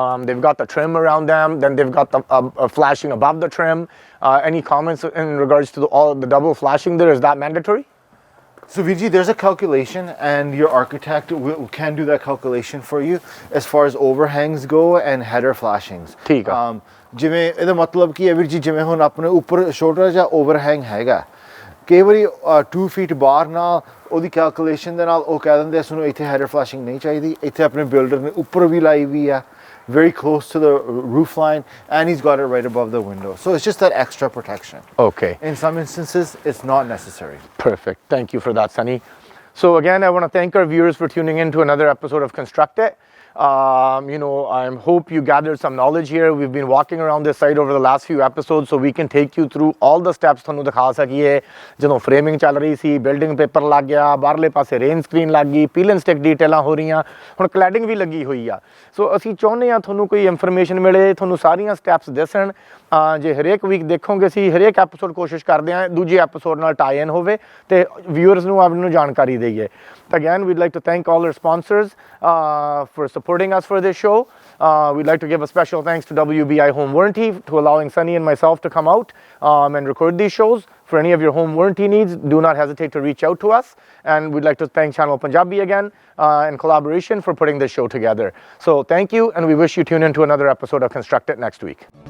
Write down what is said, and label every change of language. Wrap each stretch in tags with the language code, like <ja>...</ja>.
<en>They've got the trim around them. Then they've got the flashing above the trim. Any comments in regards to all the double flashing there? Is that mandatory? So Virji, there's a calculation, and your architect can do that calculation for you as far as overhangs go and header flashings.</en> <pa>ਠੀਕ ਆ ਜਿਵੇਂ ਇਹਦਾ ਮਤਲਬ ਕੀ ਹੈ ਵੀਰ ਜੀ, ਜਿਵੇਂ ਹੁਣ ਆਪਣੇ ਉੱਪਰ ਛੋਟਾ ਜਿਹਾ ਓਵਰਹੈਂਗ ਹੈਗਾ, ਕਈ ਵਾਰੀ 2 ਫੀਟ ਬਾਹਰ ਨਾਲ ਉਹਦੀ ਕੈਲਕੂਲੇਸ਼ਨ ਦੇ ਨਾਲ ਉਹ ਕਹਿ ਦਿੰਦੇ ਸਾਨੂੰ ਇੱਥੇ ਹੈਡਰ ਫਲੈਸ਼ਿੰਗ ਨਹੀਂ ਚਾਹੀਦੀ। ਇੱਥੇ ਆਪਣੇ ਬਿਲਡਰ ਨੇ ਉੱਪਰ ਵੀ ਲਾਈ ਵੀ ਆ,</pa> <en>very close to the roof line, and he's got it right above the window. So it's just that extra protection. Okay. In some instances, it's not necessary. Perfect. Thank you for that, Sunny. So again, I want to thank our viewers for tuning in to another episode of Construct It. I hope you gathered some knowledge here. We've been walking around this site over the last few episodes, so we can take you through all the steps</en> <pa>ਤੁਹਾਨੂੰ ਦਿਖਾ ਸਕੀਏ। ਜਦੋਂ framing ਚੱਲ ਰਹੀ ਸੀ, building paper ਲੱਗ ਗਿਆ, ਬਾਹਰਲੇ ਪਾਸੇ ਰੇਨ ਸਕਰੀਨ ਲੱਗ ਗਈ, ਪੀਲ ਐਂਡ ਸਟਿਕ ਡੀਟੇਲਾਂ ਹੋ ਰਹੀਆਂ, ਹੁਣ ਕਲੈਡਿੰਗ ਵੀ ਲੱਗੀ ਹੋਈ ਆ। ਸੋ ਅਸੀਂ ਚਾਹੁੰਦੇ ਹਾਂ ਤੁਹਾਨੂੰ ਕੋਈ ਇਨਫੋਰਮੇਸ਼ਨ ਮਿਲੇ, ਤੁਹਾਨੂੰ ਸਾਰੀਆਂ ਸਟੈਪਸ ਦੱਸਣ। ਜੇ ਹਰੇਕ ਵੀਕ ਦੇਖੋਗੇ, ਅਸੀਂ ਹਰੇਕ ਐਪੀਸੋਡ ਕੋਸ਼ਿਸ਼ ਕਰਦੇ ਹਾਂ ਦੂਜੇ ਐਪੀਸੋਡ ਨਾਲ ਟਾਈ ਇਨ ਹੋਵੇ ਤੇ ਵਿਊਅਰਸ ਨੂੰ ਆਪ ਨੂੰ ਜਾਣਕਾਰੀ ਦੇਈਏ।</pa> <en>Again, we'd like to thank all our sponsors for supporting us for this show. We'd like to give a special thanks to WBI Home Warranty to allowing Sunny and myself to come out and record these shows. For any of your home warranty needs, do not hesitate to reach out to us. And we'd like to thank Channel Punjabi again in collaboration for putting this show together. So thank you, and we wish you tune in to another episode of Construct It next week.</en>